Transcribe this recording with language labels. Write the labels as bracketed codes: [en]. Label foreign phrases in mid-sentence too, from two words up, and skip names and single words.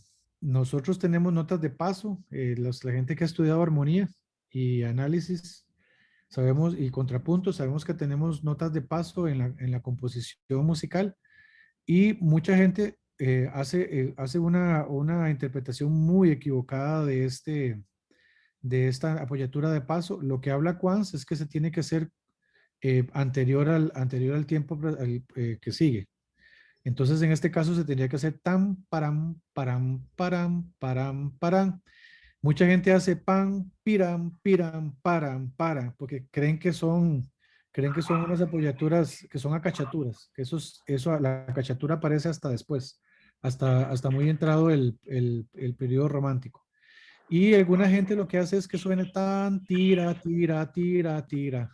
[es] Nosotros tenemos notas de paso, la gente que ha estudiado armonía y análisis, sabemos, y contrapunto, sabemos que tenemos notas de paso en la composición musical y mucha gente hace una interpretación muy equivocada de esta apoyatura de paso. Lo que habla Quantz es que se tiene que hacer anterior al tiempo que sigue. Entonces, en este caso se tendría que hacer tam, param, param, param, param, param. Mucha gente hace pam, piram, piram, param, para, porque creen que son unas apoyaturas, que son acachaturas, que la acachatura aparece hasta después, hasta muy entrado el periodo romántico. Y alguna gente lo que hace es que suene tan, tira, tira, tira, tira.